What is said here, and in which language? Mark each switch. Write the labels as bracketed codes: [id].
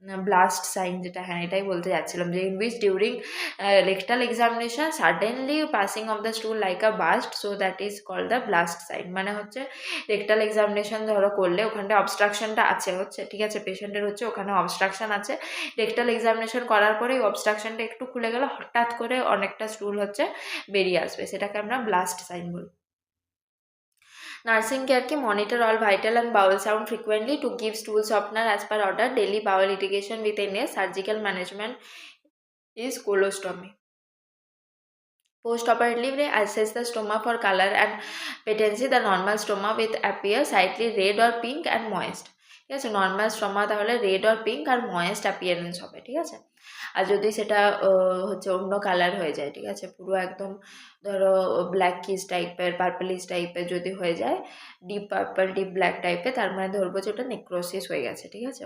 [bn] Blast sign যেটা, হ্যাঁ এটাই বলতে যাচ্ছিলাম, যে [en] In which during rectal examination suddenly passing of the stool like a burst, so that is called the blast sign. [bn] মানে হচ্ছে রেকটাল এক্সামিনেশন ধরো করলে ওখানটা অবস্ট্রাকশনটা আছে হচ্ছে, ঠিক আছে, পেশেন্টের হচ্ছে ওখানে অবস্ট্রাকশন আছে, রেকটাল এক্সামিনেশন করার পরে ওই অবস্ট্রাকশনটা একটু খুলে গেল, হঠাৎ করে অনেকটা স্টুল হচ্ছে বেরিয়ে আসবে, সেটাকে আমরা ব্লাস্ট সাইন বলি। [en] Nursing care ki monitor all vital and bowel sound frequently to give stool softener as per order. Daily bowel irrigation with NS. Surgical management is colostomy. Post-operatively assess the stoma for color and patency. The normal stoma with appear slightly red or pink and moist. [bn] ঠিক আছে, normal stoma তাহলে red or pink আর moist appearance হবে, ঠিক আছে। আর যদি সেটা হচ্ছে অন্য কালার হয়ে যায়, ঠিক আছে, পুরো একদম ধরো ব্ল্যাক কিস টাইপের, পার্পলিশ টাইপের যদি হয়ে যায়, ডিপ পার্পল ডিপ ব্ল্যাক টাইপের, তার মানে ধরবো যে ওটা নেক্রোসিস হয়ে গেছে, ঠিক আছে।